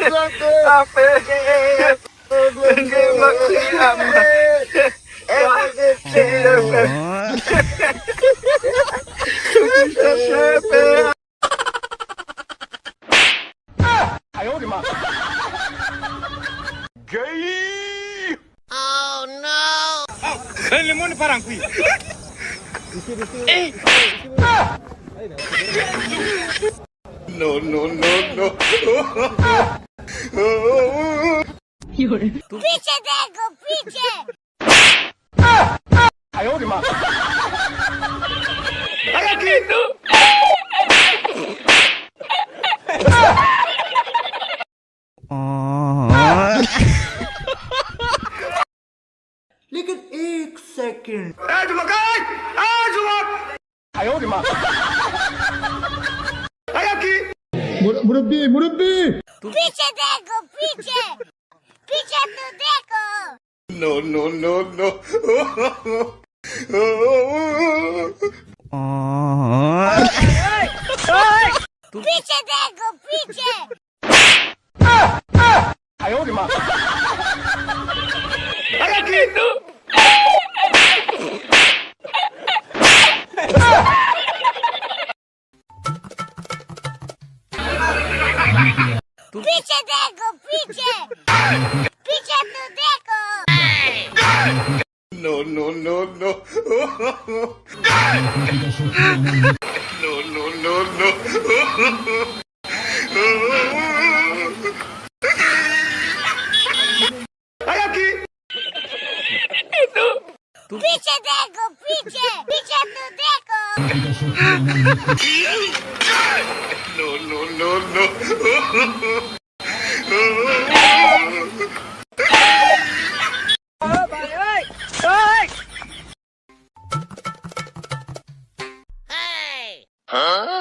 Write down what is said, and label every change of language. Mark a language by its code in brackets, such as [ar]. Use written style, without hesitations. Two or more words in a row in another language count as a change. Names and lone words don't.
[zh] 哎呦我的妈 [en] Gay! [fr] Oh, ben le monde part en couille. Eh, [en] No, no, no, no. [hi] पीछे देखो पीछे [zh] 哎呦我的妈！哎呀给！ [hi] लेकिन एक सेकंड [zh] 哎，怎么干？啊，怎么？哎呦我的妈！哎呀给！ [hi] पीछे देखो पीछे पीछे तो देखो [en] No, no, no, no. [hi] पीछे देखो पीछे [zh] 哎呦我的妈！哎呀给！ [hi] पीछे देखो पीछे पीछे तो देखो [en] No, no, no, no. No, no, no, no. [zh] 哎呀给！ [hi] पीछे देखो पीछे पीछे तो देखो [en] No, no, no, no. Huh?